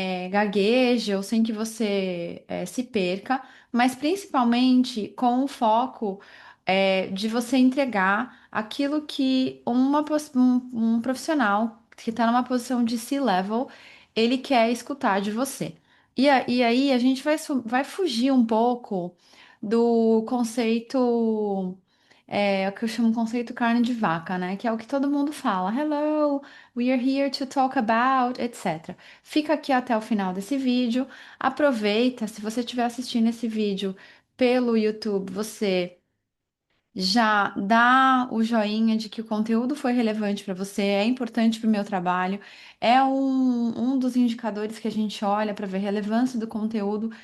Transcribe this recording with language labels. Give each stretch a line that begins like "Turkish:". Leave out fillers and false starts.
Portuguese: gagueje ou sem que você se perca, mas principalmente com o foco de você entregar aquilo que um profissional que está numa posição de C-level, ele quer escutar de você. E aí a gente vai fugir um pouco do conceito, o que eu chamo conceito carne de vaca, né? Que é o que todo mundo fala.
English: Hello, we are here to talk about, etc.
Portuguese: Fica aqui até o final desse vídeo. Aproveita, se você estiver assistindo esse vídeo pelo YouTube, você já dá o joinha de que o conteúdo foi relevante para você, é importante para o meu trabalho, é um dos indicadores que a gente olha para ver a relevância do conteúdo.